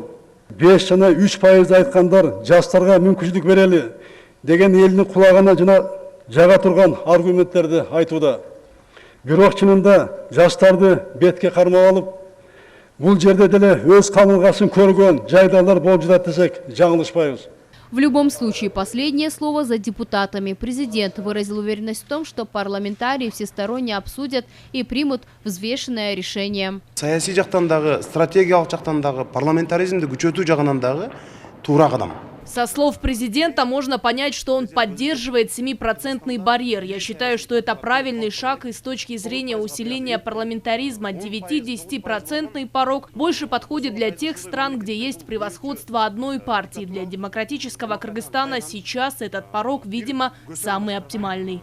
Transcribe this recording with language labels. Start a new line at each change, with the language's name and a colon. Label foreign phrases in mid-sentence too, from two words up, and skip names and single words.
Kyrgyz: 5 жана 3% айткандар жаштарга мүмкүнчүлүк берели деген элдин кулагына жана жага турган аргументтерди айтууда. Бирок чынында жаштарды бетке кармап алып, бул жерде деле өз камылгасын көргөн жайдарлар болуп жатат десек, жаңылышпайбыз.
Russian: В любом случае, последнее слово за депутатами. Президент выразил уверенность в том, что парламентарии всесторонне обсудят и примут взвешенное решение.
Kyrgyz: Саясий жактан дагы, стратегиялык жактан дагы, парламентаризмди күчөтүү жагынан дагы туура кадам.
Russian: Со слов президента можно понять, что он поддерживает 7% барьер. Я считаю, что это правильный шаг и с точки зрения усиления парламентаризма. 9–10% порог больше подходит для тех стран, где есть превосходство одной партии. Для демократического Кыргызстана сейчас этот порог, видимо, самый оптимальный.